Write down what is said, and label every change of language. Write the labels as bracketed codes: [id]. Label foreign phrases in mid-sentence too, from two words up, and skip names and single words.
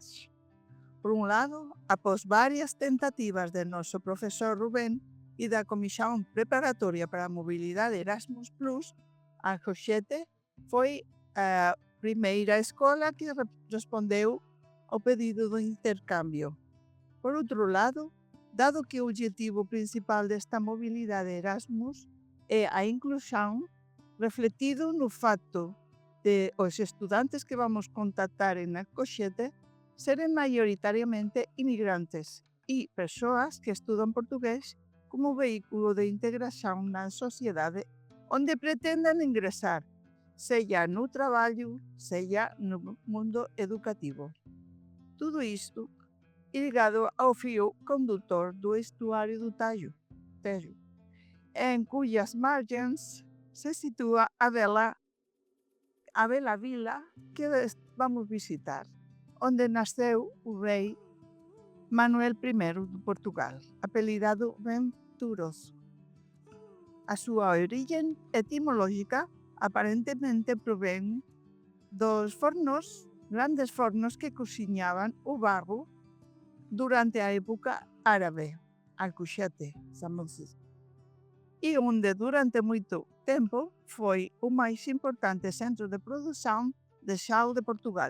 [pt] Por um lado, após várias tentativas do nosso professor Rubén e da Comissão Preparatória para a Mobilidade Erasmus+, Alcochete foi a primeira escola que respondeu ao pedido do intercâmbio. Por outro lado, dado que o objetivo principal desta mobilidade Erasmus é a inclusão, refletido no facto de os estudantes que vamos contactar en Alcochete serem maioritariamente [gl] inmigrantes e persoas que estudan portugués como vehículo de integración na sociedade onde pretenden ingresar, sella no traballo, sella no mundo educativo. [pt] Tudo isto ligado ao fio condutor do estuário do Tejo, em cujas margens se situa a bela vila que vamos visitar, onde nasceu o rei Manuel I de Portugal, apelidado Venturoso. [gl] A súa origem etimológica aparentemente provén dos grandes fornos que cociñaban o barro durante a época árabe, Alcochete, e onde durante moito tempo foi o máis importante centro de produción de xao de Portugal.